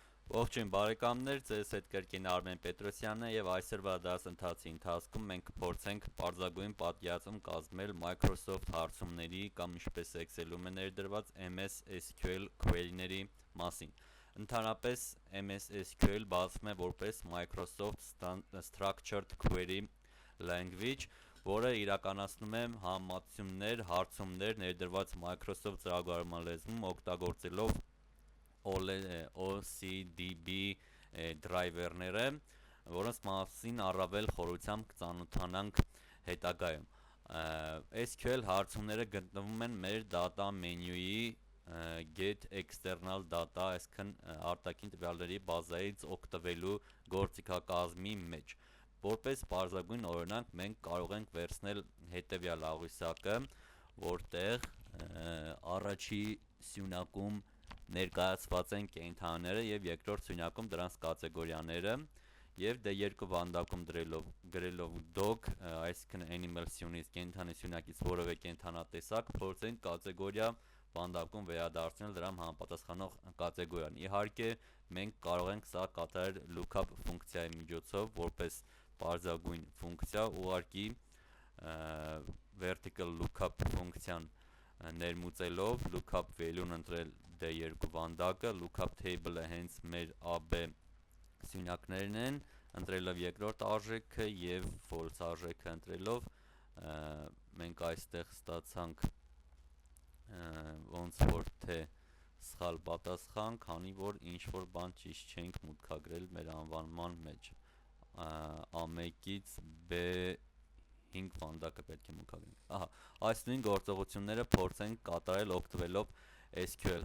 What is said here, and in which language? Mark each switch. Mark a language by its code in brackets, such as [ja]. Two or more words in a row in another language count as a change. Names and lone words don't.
[hy] Ողջույն բարեկամներ, ձեզ հետ կրկին Արմեն Պետրոսյանն է եւ այսօրվա դասընթացի ընթացքում մենք կփորձենք պարզագույն պատկերացում կազմել Microsoft հարցումների կամ ինչպես Excel-ում է ներդրված MS SQL query-ների մասին։ Ընդհանրապես MS SQL բացվում է որպես Microsoft Structured Query Language, որը իրականացնում է համեմատություններ, հարցումներ ներդրված Microsoft ծրագրավորման լեզվում օգտագործելով OCDB դրայվերները, որոնց մասին առավել խորությամբ կծանոթանանք հետագայում։ SQL հարցումները գտնվում են մեր data մենյուի [en] get external data, [hy] այսինքն արտաքին տվյալների բազայից օգտվելու գործիքակազմի մեջ։ Որպես պարզագույն օրինակ մենք կարող ենք վերցնել հետևյալ աղյուսակը, որտեղ առաջի սյունակում ներկայացված են կենդանիները եւ երկրորդ սյունակում դրանց կատեգորիաները եւ դե երկու վանդակում գրելով dog, այսինքն animal սյունից կենդանի սյունակից որևէ կենդանատեսակ փորձենք կատեգորիա վանդակում վերադարձնել դրան համապատասխանող կատեգորիան։ Իհարկե մենք կարող ենք սա կատարել lookup ֆունկցիայի միջոցով որպես պարզագույն ֆունկցիա, ուղղակի [en] vertical lookup [hy] ֆունկցիան ներմուծելով [en] lookup value- [hy] ն ընտրել D2 վանդակը, [en] lookup table- [hy] ը հենց մեր AB սյունակներն են, ընտրելով երկրորդ արժեքը եւ false արժեքը ընտրելով մենք այստեղ ստացանք ոնց որ թե սխալ պատասխան, քանի որ ինչ որ բան ճիշտ չենք մուտքագրել մեր անվանման մեջ։ A1-ից B5 վանդակը պետք է մուտքագրենք։ Ահա, այս նույն գործողությունները փորձենք կատարել օգտվելով SQL